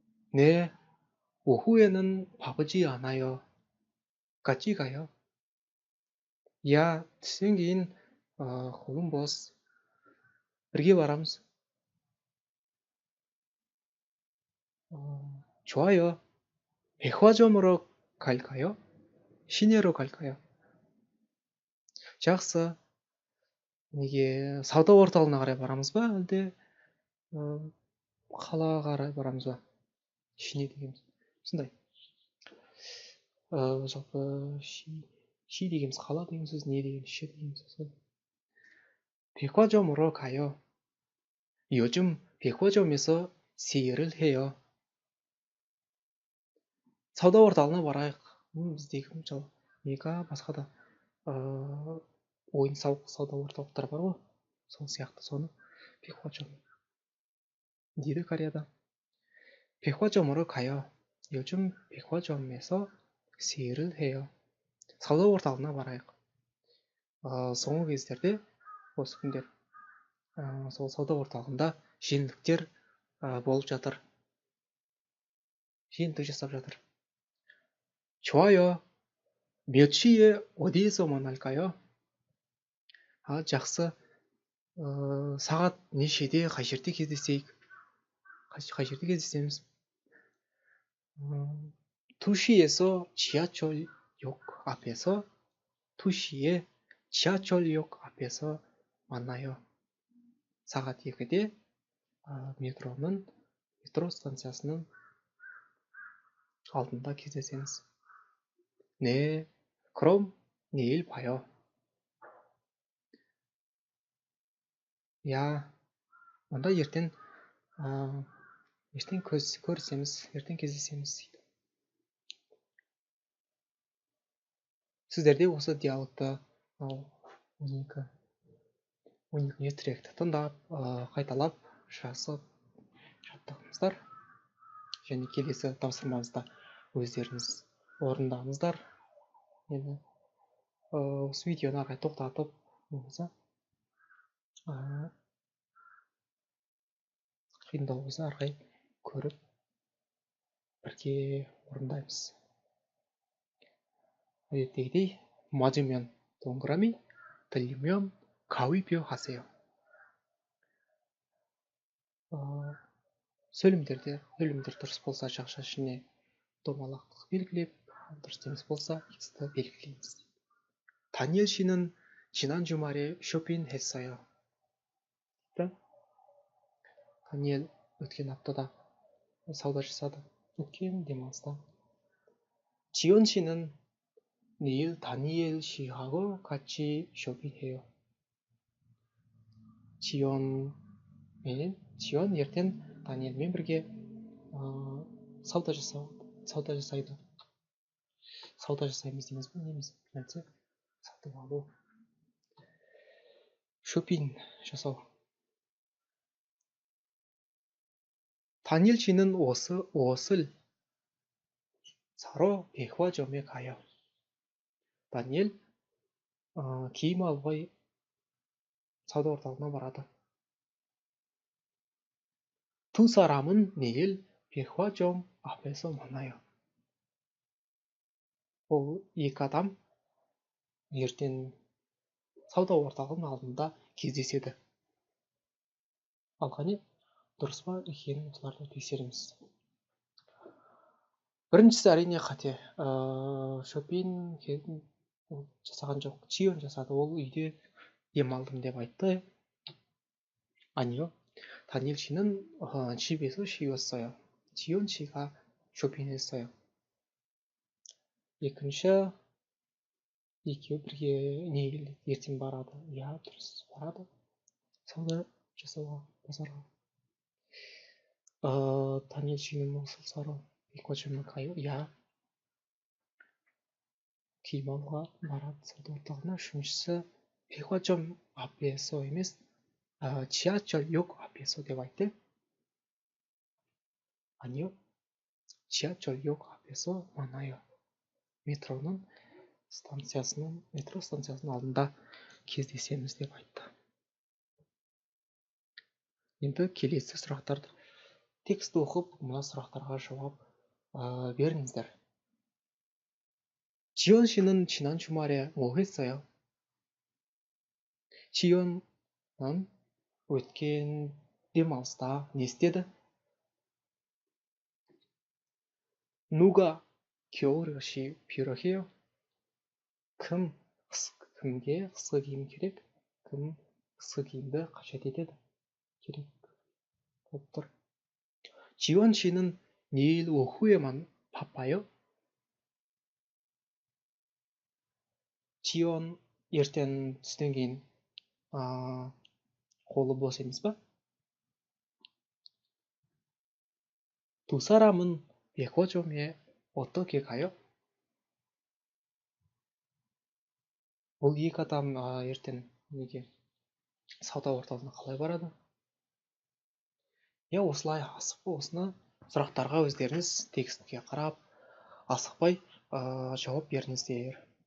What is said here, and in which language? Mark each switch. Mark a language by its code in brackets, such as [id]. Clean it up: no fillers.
[ko] 네, 오후에는 바쁘지 않아요. 같이 가요. [kk] 야, түстен кейін қолым бос. бірге барамыз. [ko] 좋아요. 백화점으로 갈까요? 시내로 갈까요? [kk] жақсы. неге сауда орталығына қарай барамыз ба, әлде қалаға қарай барамыз ба? 시내 дегеніміз сондай. жалпы 시 дегеніміз қала деген сөз, не деген 시 деген сөз. [ko] 백화점으로 가요. 요즘 백화점에서 세일을 해요. [kk] сауда орталығына барайық. біздегі мысалы мега басқа да ойын сауық сауда орталықтар бар ғой, сол сияқты соны 백화점 дейді Кореяда. [ko] 백화점으로 가요. 요즘 백화점에서 세일을 해요. [kk] сауда орталығына барайық. соңғы кездерде осы күндер сол сауда орталығында жеңілдіктер болып жатыр. жеңілдік жасап жатыр. [ko] 좋아요. 몇 시에 어디에서 만날까요? [kk] жақсы. Сағат нешеде, қай жерде кездесейік? Қай жерде кездесеміз? [ko] 투시에서 지하철역 앞에서 투시에 지하철역 앞에서 만나요. [kk] 사갓 2대 метро станциясының алдында кездесеміз. [ko] 네, 그럼 내일 봐요. [kk] 야, онда ертең көрісеміз, ертең кездесеміз дейді. Сіздерде осы диалогты 12 тректі тыңдап, қайталап жазып жаттыңыздар. Және келесі тапсырмамызда өздеріңіз орындаңыздар. Енді осы видеоны ары қарай тоқтатып, қиындау болса ары қарай көріп бірге орындаймыз. әдеттегідей [ko] 맞으면 동그라미, 틀리면 가위표 하세요. [kk] сөйлемдер дұрыс болса жақша ішіне домалақ белгілеп, дұрыс емес болса X'ті белгілейміз. [ko] 다니엘 씨는 지난 주말에 쇼핑했어요. [kk] 다니엘 өткен аптада сауда жасады. өткен демалыста. [ko] 지연 씨는 내일 다니엘 씨하고 같이 쇼핑해요. [kk] 지연 ертең 다니엘мен бірге сауда жасайды. Сауда жасаймыз дейміз бе, неміз? Нәрсе? Сатып алу. 쇼핑 жасау. [ko] 다니엘 씨는 옷을 사러 백화점에 가요. [kk] 다니엘 киім алуға сауда орталығына барады. [ko] 두 사람은 내일 백화점 앞에서 만나요. [kk] ол екі адам ертең сауда орталығының алдында кездеседі. Ал қане дұрыс па екенін осыларды тексереміз. Біріншісі әрине қате. Шопинг жасаған жоқ, Чион жасады. Ол үйде демалдым деп айтты. [ko] 아니요. 다니엘 씨는 집에서 쉬었어요. 지연 씨가 쇼핑했어요. [kk] екінші, екеуі бірге неге ертең барады. иә, дұрыс, барады сауда жасауға, базарға. [ko] 다니엘 씨는 옷을 사러 백화점에 가요. [kk] иә, киім алуға барады сауда орталығына. үшіншісі, [ko] 백화점 앞에서 [kk] емес, [ko] 지하철역 앞에서 [kk] деп айтты. [ko] 아니요. 지하철역 앞에서 만나요. [kk] метро станциясының алдында кездесеміз деп айтты. Енді келесі сұрақтарды текст оқып, мына сұрақтарға жауап беріңіздер. [ko] 지연 씨는 지난 주말에 뭐 했어요? [kk] 지연은 өткен демалыста не істеді? [ko] 누가 겨울에 필요해요? [kk] кімге қысқы киім керек? кім қысқы киімді қажет етеді? керек болып тұр. [ko] 지원 씨는 내일 오후에만 바빠요? [kk] 지원 ертең түстен кейін қолы бос емес па? [ko] 두 사람은 백화점에 어떻게 가요? [kk] бұл екі адам ертең неге сауда орталығына қалай барады? иә, осылай асықпай осыны сұрақтарға өздеріңіз текстке қарап асықпай жауап беріңіздер.